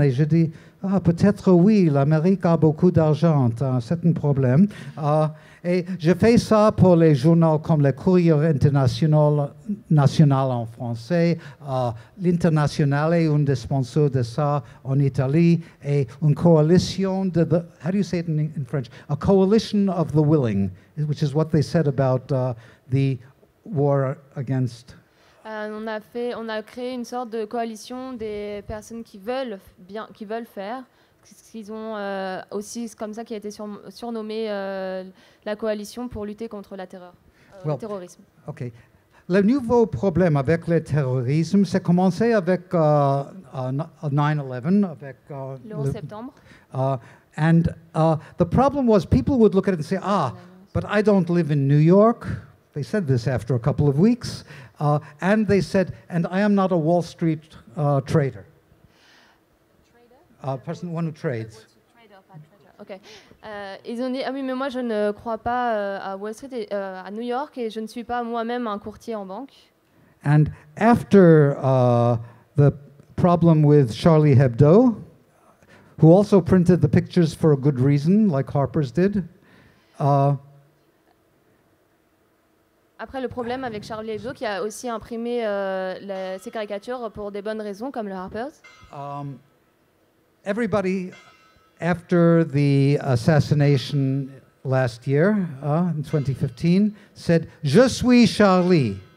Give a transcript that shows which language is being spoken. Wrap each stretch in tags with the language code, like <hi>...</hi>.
<fr>Et je dis, peut-être oui, l'Amérique a beaucoup d'argent, c'est un problème. Et je fais ça pour les journaux comme le Courrier International en français, l'International est un des sponsors de ça en Italie, et une coalition de</fr> <en>how do you say it in French? A coalition of the willing, which is what they said about the war against.</en> <fr>On a créé une sorte de coalition des personnes qui veulent faire. Ils ont aussi comme ça qui a été surnommé la coalition pour lutter contre la terreur, le terrorisme.</fr> <en>Okay.</en> <fr>Le nouveau problème avec le terrorisme, c'est commencé avec 9/11, avec le 11 septembre.</fr> <en>And the problem was people would look at it and say, but I don't live in New York. They said this after a couple of weeks. And they said, and I am not a Wall Street trader. One who trades. Okay.</en> <fr>Ils ont dit, oui, mais moi je ne crois pas à Wall Street, à New York, et je ne suis pas moi-même un courtier en banque.</fr> <en>And after the problem with Charlie Hebdo, who also printed the pictures for a good reason, like Harper's did.</en> <fr>Après le problème avec Charlie Hebdo, qui a aussi imprimé ces caricatures pour des bonnes raisons, comme le Harper's.</fr> <en>Everybody, after the assassination last year, in 2015, said,</en> <fr>je suis Charlie.</fr>